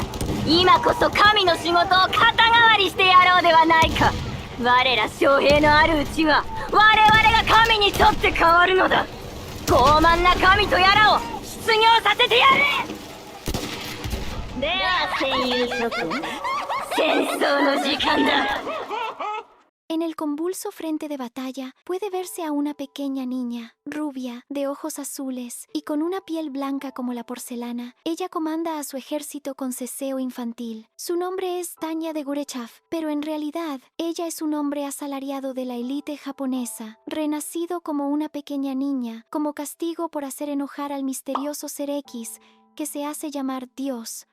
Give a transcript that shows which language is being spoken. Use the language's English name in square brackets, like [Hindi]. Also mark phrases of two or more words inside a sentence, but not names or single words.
[Japanese] 今こそ神の仕事を肩代わりしてやろうではないか。我ら将兵のあるうちは我々が神にとって変わるのだ。傲慢な神とやらを失業させてやれ。では戦友諸君、戦争の時間だ。 [Spanish] En el convulso frente de batalla puede verse a una pequeña niña, rubia, de ojos azules y con una piel blanca como la porcelana. Ella comanda a su ejército con ceseo infantil. Su nombre es Tanya de Gurechav, pero en realidad ella es un hombre asalariado de la élite japonesa, renacido como una pequeña niña, como castigo por hacer enojar al misterioso Ser X, que se hace llamar Dios.